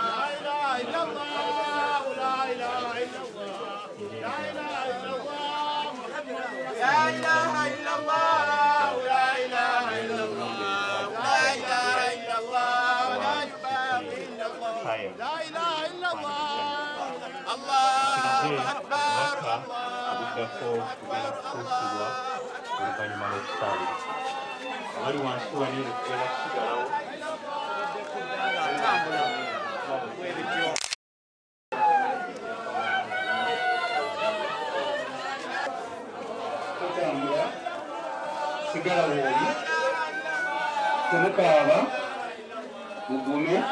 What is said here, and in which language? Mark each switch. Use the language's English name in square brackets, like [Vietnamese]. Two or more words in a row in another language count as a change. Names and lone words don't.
[Arabic] لا إله إلا الله لا إله إلا الله لا إله إلا الله محمد لا إله إلا الله لا إله إلا الله لا إله إلا الله لا يباقي إلا الله لا إله إلا الله الله أكبر [Ganda] abuddako kugenda kutuusibwa oluvannyuma lw'okusaabira abali wansi wali lugenda kusigalawo totambula sigala wooli temukaaba mugume